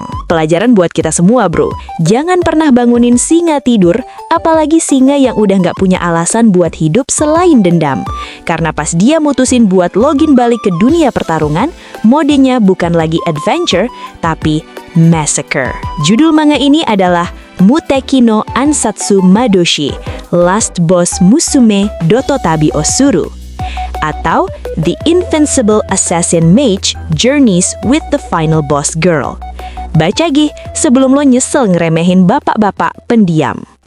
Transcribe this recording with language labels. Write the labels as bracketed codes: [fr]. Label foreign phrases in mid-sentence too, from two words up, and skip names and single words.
[id] Pelajaran buat kita semua bro, jangan pernah bangunin singa tidur, apalagi singa yang udah nggak punya alasan buat hidup selain dendam. Karena pas dia mutusin buat login balik ke dunia pertarungan, modenya bukan lagi adventure, tapi massacre. Judul manga ini adalah Muteki no Ansatsu Madoshi, Last Boss Musume Dototabi Osuru, atau The Invincible Assassin Mage Journeys with the Final Boss Girl. Baca gih sebelum lo nyesel ngeremehin bapak-bapak pendiam.